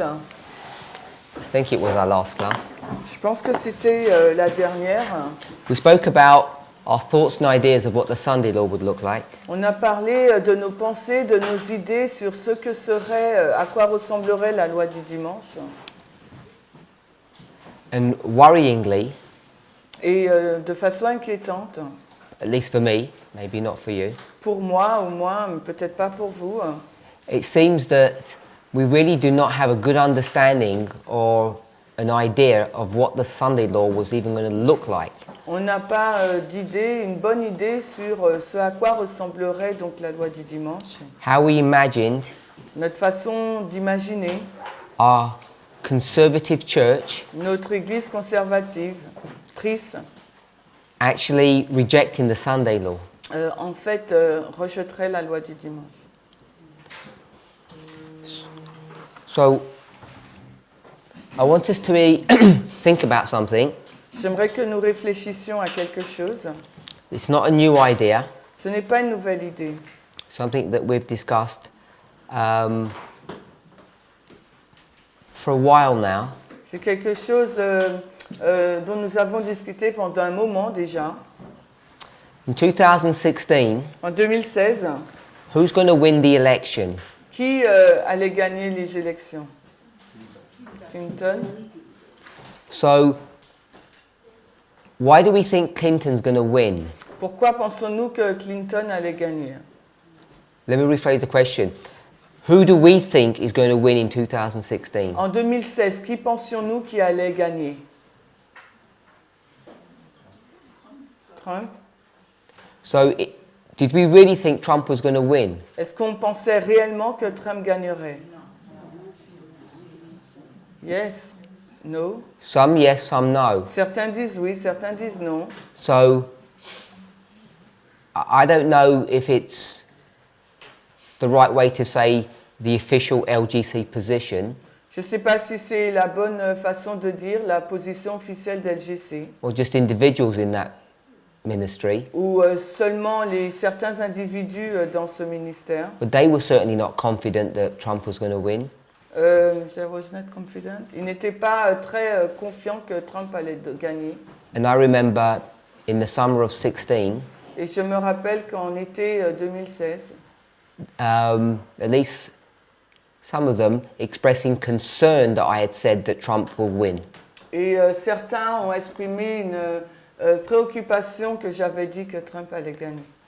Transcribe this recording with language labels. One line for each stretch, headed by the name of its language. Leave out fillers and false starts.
English: I think it was our last class,
French: je pense que c'était la dernière,
English: we spoke about our thoughts and ideas of what the Sunday law would look like.
French: on a parlé de nos pensées, de nos idées sur ce que serait, à quoi ressemblerait la loi du dimanche.
English: And worryingly,
French: Et de façon inquiétante,
English: at least for me, maybe not for you,
French: pour moi au moins, mais peut-être pas pour vous,
English: it seems that we really do not have a good understanding or an idea of what the Sunday law was even going to look like.
French: on n'a pas d'idée, une bonne idée sur ce à quoi ressemblerait donc la loi du dimanche.
English: How we imagined
French: Notre façon d'imaginer
English: our conservative church
French: notre Église conservative, triste,
English: actually rejecting the Sunday law.
French: en fait, rejetterait la loi du dimanche.
English: So I want us to think about something.
French: J'aimerais que nous réfléchissions à quelque chose.
English: It's not a new idea,
French: Ce n'est pas une nouvelle idée.
English: something that we've discussed for a while now.
French: C'est quelque chose dont nous avons discuté pendant un moment déjà.
English: In 2016,
French: En 2016,
English: who's going to win the election?
French: qui allait gagner les élections?
English: Clinton. So why do we think Clinton's going to win?
French: Pourquoi pensons-nous que Clinton allait gagner?
English: Let me rephrase the question. Who do we think is going to win in 2016?
French: En 2016, qui pensions-nous qui allait gagner?
English: Trump. So did we really think Trump was going to win?
French: Est-ce qu'on pensait réellement que Trump gagnerait?
English: Yes. No. Some yes, some no.
French: Certains disent oui, certains disent non.
English: So I don't know if it's the right way to say the official LGC position
French: Je ne sais pas si c'est la bonne façon de dire la position officielle d'LGC
English: or just individuals in that ministry,
French: ou seulement certains individus dans ce ministère.
English: but they were certainly not confident that Trump was going to win. I was not confident.
French: Ils n'étaient pas très confiants que Trump allait gagner.
English: And I remember in the summer of 16,
French: Et je me rappelle qu'en été 2016,
English: at least some of them expressing concern that I had said that Trump will win.
French: et certains ont exprimé une préoccupation que j'avais dit que Trump allait gagner.